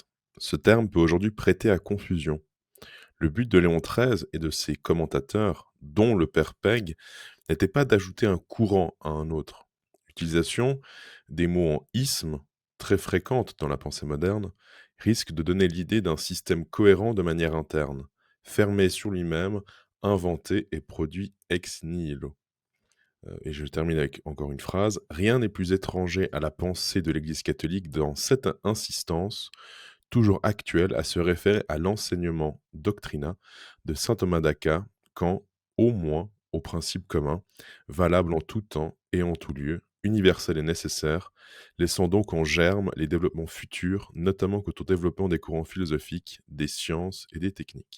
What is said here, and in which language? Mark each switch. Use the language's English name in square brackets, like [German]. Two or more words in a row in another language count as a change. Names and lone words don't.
[French] Ce terme peut aujourd'hui prêter à confusion. Le but de Léon XIII et de ses commentateurs, dont le père Pegg, n'était pas d'ajouter un courant à un autre. L'utilisation des mots en isme, très fréquente dans la pensée moderne, risque de donner l'idée d'un système cohérent de manière interne, fermé sur lui-même, inventé et produit [Latin] ex nihilo. [French] Et je termine avec encore une phrase. Rien n'est plus étranger à la pensée de l'Église catholique dans cette insistance, toujours actuelle, à se référer à l'enseignement doctrinat de saint Thomas d'Aquin, quand, au moins, au principe commun, valable en tout temps et en tout lieu, universel et nécessaire, laissant donc en germe les développements futurs, notamment quant au développement des courants philosophiques, des sciences et des techniques.